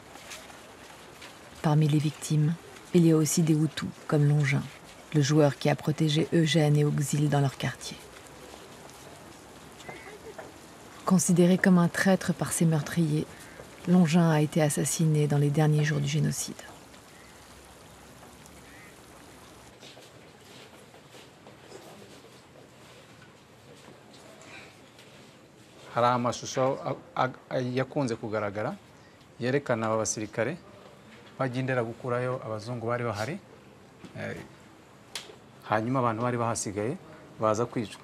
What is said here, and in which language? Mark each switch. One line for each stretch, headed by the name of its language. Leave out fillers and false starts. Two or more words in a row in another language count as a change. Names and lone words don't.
French: Parmi les victimes, il y a aussi des Hutus comme Longin, le joueur qui a protégé Eugène et Auxil dans leur quartier. Considéré comme un traître par ses meurtriers, Longin a été assassiné dans les derniers jours du génocide.
Kinyarwanda: Hari amashusho yakunze kugaragara yerekana aba basirikare bagendera gukurayo abazungu bari bahari, hanyuma abantu bari bahasigaye baza kwicwa.